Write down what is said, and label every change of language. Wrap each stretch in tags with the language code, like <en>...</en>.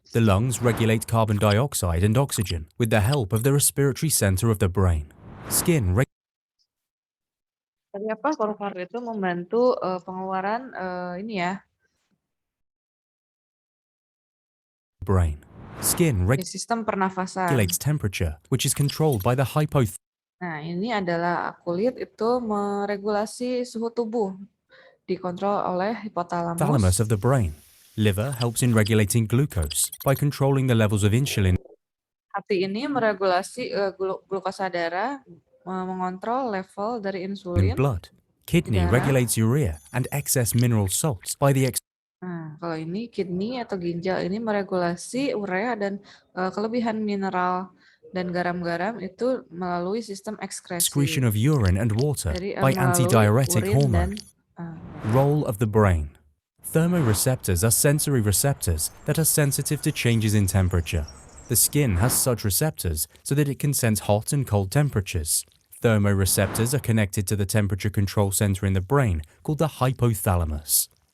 <en>The lungs regulate carbon dioxide and oxygen with the help of the respiratory center of the brain. Skin</en> <id>Tadi apa? Paru-paru itu membantu pengeluaran ini ya.</id> <en>Brain. Skin</en> <id>Sistem pernafasan.</id> <en>regulates temperature, which is controlled by the hypothalamus.</en> <id>Nah, ini adalah kulit itu meregulasi suhu tubuh, dikontrol oleh hipotalamus</id> <en>of the brain. Liver helps in regulating glucose by controlling the levels of insulin.</en> <id>Hati ini meregulasi glukosa darah, mengontrol level dari insulin.</id> <en>In blood. Kidney regulates urea and excess mineral salts by the</en> <id>Nah, kalau ini kidney atau ginjal ini meregulasi urea dan kelebihan mineral dan garam-garam itu melalui sistem ekskresi.</id> <en>excretion of urine and water by antidiuretic hormone. Role of the brain. Thermoreceptors are sensory receptors that are sensitive to changes in temperature. The skin has such receptors so that it can sense hot and cold temperatures. Thermoreceptors are connected to the temperature control center in the brain called the hypothalamus.</en>